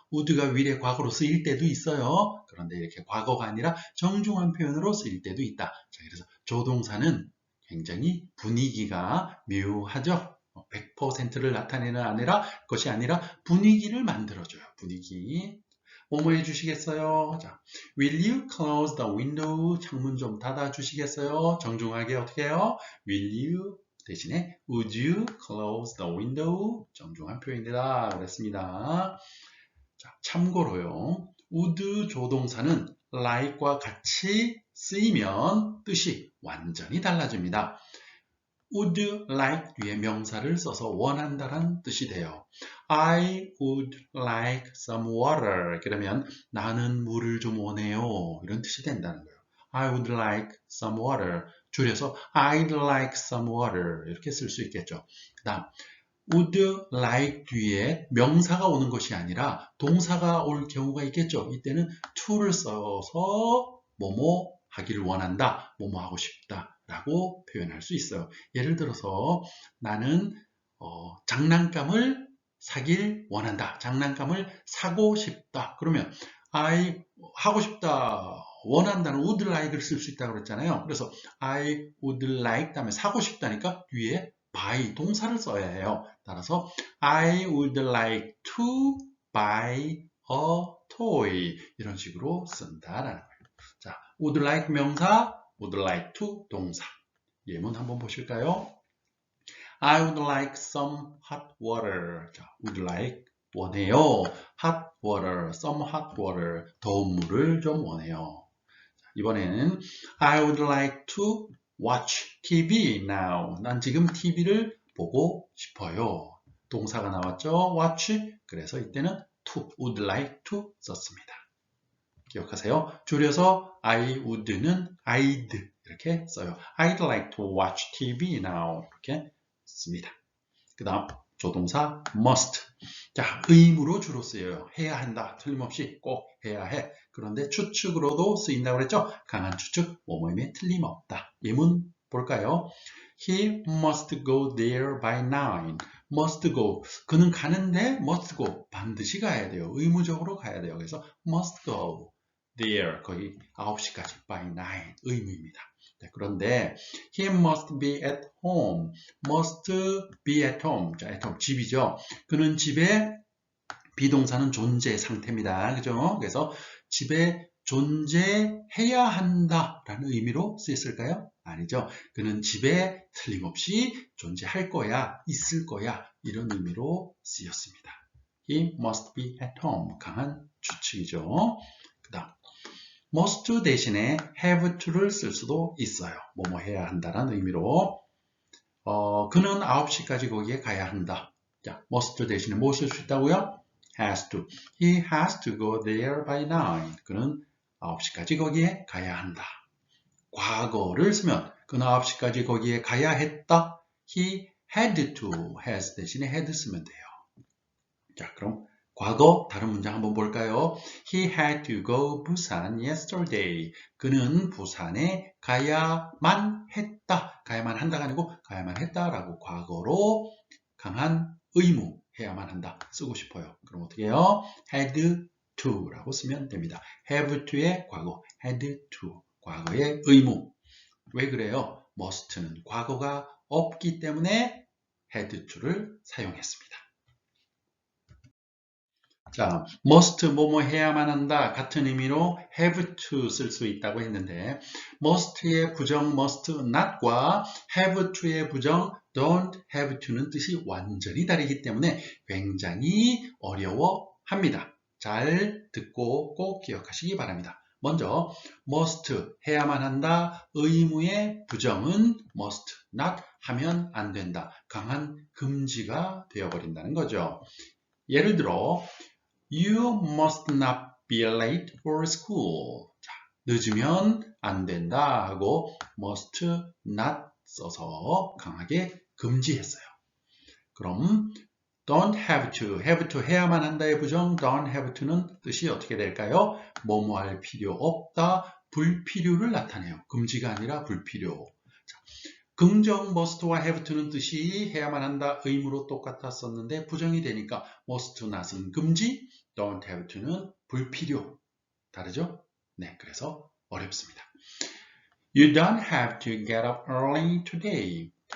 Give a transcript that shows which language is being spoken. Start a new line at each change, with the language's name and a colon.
Korean: would가 will의 과거로 쓰일 때도 있어요. 그런데 이렇게 과거가 아니라 정중한 표현으로 쓰일 때도 있다. 자, 그래서 조동사는 굉장히 분위기가 묘하죠. 100%를 나타내는 것이 아니라 분위기를 만들어줘요. 분위기. 뭐뭐 해주시겠어요? 자,
English: will you close the window?
Korean: 창문 좀 닫아주시겠어요? 정중하게 어떻게 해요?
English: will you
Korean: 대신에
English: would you close the window?
Korean: 정중한 표현이다. 그랬습니다. 자, 참고로요. would 조동사는 like과 같이 쓰이면 뜻이 완전히 달라집니다. would like 뒤에 명사를 써서 원한다란 뜻이 돼요.
English: I would like some water.
Korean: 그러면 나는 물을 좀 원해요. 이런 뜻이 된다는 거예요.
English: I would like some water.
Korean: 줄여서
English: I'd like some water.
Korean: 이렇게 쓸 수 있겠죠. 그 다음 would like 뒤에 명사가 오는 것이 아니라 동사가 올 경우가 있겠죠. 이때는 to를 써서 뭐뭐 하기를 원한다, 뭐뭐 하고 싶다 라고 표현할 수 있어요. 예를 들어서 나는 장난감을 사길 원한다. 장난감을 사고 싶다. 그러면 I 하고 싶다, 원한다는 would like를 쓸 수 있다고 그랬잖아요. 그래서
English: I would like
Korean: 다음에 사고 싶다니까 뒤에 buy 동사를 써야 해요. 따라서
English: I would like to buy a toy
Korean: 이런 식으로 쓴다라는 거예요.
English: 자, would like 명사, would like to 동사.
Korean: 예문 한번 보실까요?
English: I would like some hot water.
Korean: 자, would like 원해요.
English: hot water, some hot water.
Korean: 더운 물을 좀 원해요. 자, 이번에는
English: I would like to watch TV now.
Korean: 난 지금 TV를 보고 싶어요. 동사가 나왔죠? watch. 그래서 이때는 to, would like to 썼습니다. 기억하세요. 줄여서 I would는 I'd 이렇게 써요.
English: I'd like to watch TV now.
Korean: 이렇게 씁니다. 그 다음 조동사 must. 자, 의무로 주로 쓰여요. 해야 한다. 틀림없이 꼭 해야 해. 그런데 추측으로도 쓰인다고 그랬죠? 강한 추측, 뭐뭐임에 틀림없다. 예문 볼까요?
English: He must go there by 9. must go.
Korean: 그는 가는데 must go. 반드시 가야 돼요. 의무적으로 가야 돼요. 그래서 must go there. 거의 9시까지 by 9. 의무입니다. 네, 그런데
English: he must be at home. must be at home.
Korean: 자,
English: at home.
Korean: 집이죠. 그는 집에 비동사는 존재 상태입니다. 그죠? 그래서 집에 존재해야 한다라는 의미로 쓰였을까요? 아니죠. 그는 집에 틀림없이 존재할 거야, 있을 거야 이런 의미로 쓰였습니다.
English: He must be at home.
Korean: 강한 추측이죠. 그 다음 must 대신에 have to를 쓸 수도 있어요. 뭐뭐 해야 한다라는 의미로 그는 9시까지 거기에 가야 한다. 자, must 대신에 뭐 쓸 수 있다고요?
English: has to. He has to go there by 9.
Korean: 그는 9시까지 거기에 가야 한다. 과거를 쓰면 그 9시까지 거기에 가야 했다.
English: He had to, has
Korean: 대신에
English: had
Korean: 쓰면 돼요. 자, 그럼 과거 다른 문장 한번 볼까요?
English: He had to go 부산 yesterday.
Korean: 그는 부산에 가야만 했다. 가야만 한다가 아니고 가야만 했다라고 과거로 강한 의무 해야만 한다. 쓰고 싶어요. 그럼 어떻게 해요? had to라고 쓰면 됩니다. have to의 과거, had to. 과거의 의무. 왜 그래요? must는 과거가 없기 때문에 had to를 사용했습니다. 자, must 뭐뭐 해야만 한다 같은 의미로 have to 쓸 수 있다고 했는데 must의 부정 must not과 have to의 부정 don't have to는 뜻이 완전히 다르기 때문에 굉장히 어려워합니다. 잘 듣고 꼭 기억하시기 바랍니다. 먼저 must 해야만 한다 의무의 부정은 must not 하면 안 된다. 강한 금지가 되어버린다는 거죠. 예를 들어
English: You must not be late for school.
Korean: 자, 늦으면 안 된다 하고 must not 써서 강하게 금지했어요. 그럼 don't have to 해야만 한다의 부정 don't have to는 뜻이 어떻게 될까요? 뭐뭐 할 필요 없다, 불필요를 나타내요. 금지가 아니라 불필요. 자, 긍정 must와 have to는 뜻이 해야만 한다 의무로 똑같았었는데 부정이 되니까 must not은 금지, don't have to는 불필요. 다르죠? 네, 그래서 어렵습니다.
English: You don't have to get up early today.